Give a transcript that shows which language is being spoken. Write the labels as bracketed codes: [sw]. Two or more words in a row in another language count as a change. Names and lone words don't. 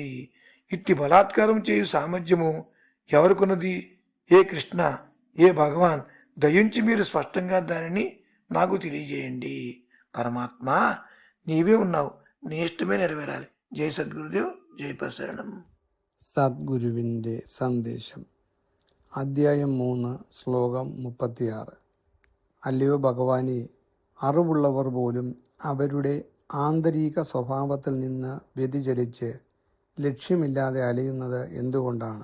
[te] ఇట్టి బలాత్కారం చేయు సామర్థ్యము ఎవరికున్నది? ఏ కృష్ణ, ఏ భగవాన్, దయించి మీరు స్పష్టంగా దానిని నాకు తెలియజేయండి. పరమాత్మ, నీవే ఉన్నావు, నీ ఇష్టమే నెరవేరాలి. జై సద్గురుదేవ్, జై ప్రసరణం. [ml] സദ്ഗുരുവിൻ്റെ സന്ദേശം അദ്ധ്യായം 3 ശ്ലോകം 36. അല്ലയോ ഭഗവാനെ, അറിവുള്ളവർ പോലും അവരുടെ ആന്തരിക സ്വഭാവത്തിൽ നിന്ന് വ്യതിചലിച്ച് ലക്ഷ്യമില്ലാതെ അലയുന്നത് എന്തുകൊണ്ടാണ്?